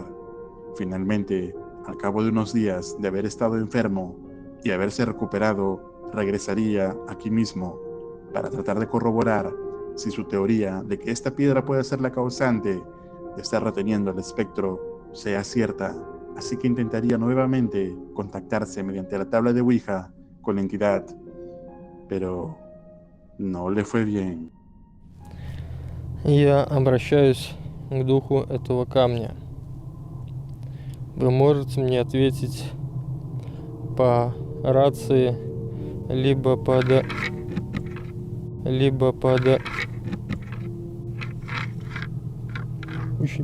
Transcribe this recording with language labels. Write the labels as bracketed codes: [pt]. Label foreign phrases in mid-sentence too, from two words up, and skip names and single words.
[es] Finalmente, al cabo de unos días de haber estado enfermo y haberse recuperado, regresaría aquí mismo para tratar de corroborar si su teoría de que esta piedra puede ser la causante de estar reteniendo al espectro sea cierta, así que intentaría nuevamente contactarse mediante la tabla de Ouija con la entidad, pero no le fue bien. [ru] Я обращаюсь к духу этого камня. Вы можете мне ответить по рации, либо под... Очень...